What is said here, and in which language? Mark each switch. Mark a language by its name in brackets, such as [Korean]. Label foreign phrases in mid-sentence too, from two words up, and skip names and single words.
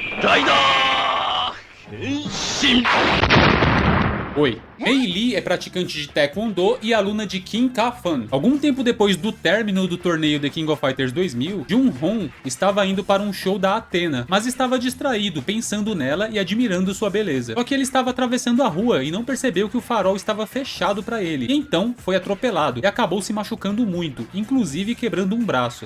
[Japanese] ライダー変身。 [Portuguese] Oi, Mei Lee é praticante de Taekwondo e aluna de Kim Ka-fan. Algum tempo depois do término do torneio The King of Fighters 2000, Jun-Hong estava indo para um show da Athena, mas estava distraído, pensando nela e admirando sua beleza. Só que ele estava atravessando a rua e não percebeu que o farol estava fechado para ele, e então foi atropelado e acabou se machucando muito, inclusive quebrando um braço.